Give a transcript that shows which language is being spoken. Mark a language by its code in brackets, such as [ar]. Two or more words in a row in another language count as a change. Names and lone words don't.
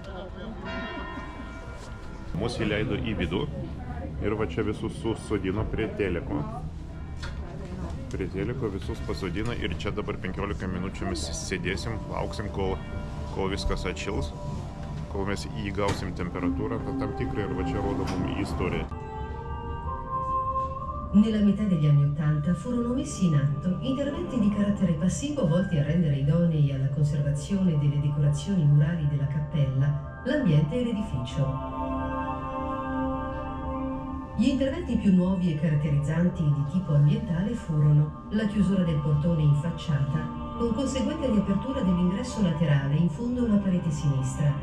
[lt] Mūsų įleido į vidų ir va čia visus susodino prie teliko. Prie teliko visus pasodina ir čia dabar 15 minučių mes sėdėsim, lauksim, kol viskas atšils, kol mes įgausim temperatūrą tam tikrą ir va čia rodo mums istoriją. [it] Nella metà degli anni '80 furono messi in atto interventi di carattere passivo volti a rendere idonei alla conservazione delle decorazioni murali della cappella, l'ambiente e l'edificio. Gli interventi più nuovi e caratterizzanti di tipo ambientale furono la chiusura del portone in facciata, con conseguente riapertura dell'ingresso laterale in fondo alla parete sinistra.